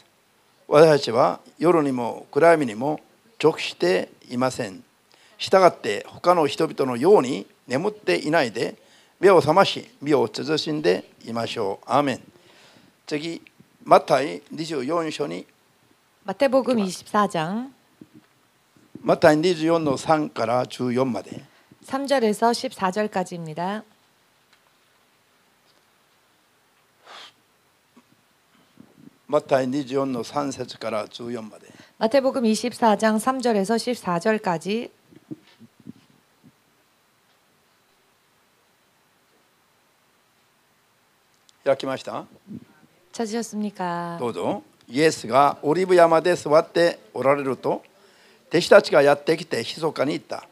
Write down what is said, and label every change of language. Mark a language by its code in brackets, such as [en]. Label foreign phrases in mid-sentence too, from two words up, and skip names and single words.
[ja] 私たちは夜にも暗闇にも属していません。したがって他の人々のように眠っていないで目を覚まし身を慎んでいましょう。アーメン。次、マタイ24章に [ko] 마태복음 24장 [ja] マタイ24の3から14まで [ko] 3절에서 14절까지입니다. [ja] マタイ24の3節から14まで [ko] 마태복음 24장 3절에서 14절까지 [ja] 開きました。 [ko] 찾으셨습니까? [ja] どうぞ。イエスがオリーブ山で座っておられると、弟子たちがやってきて密かに言った。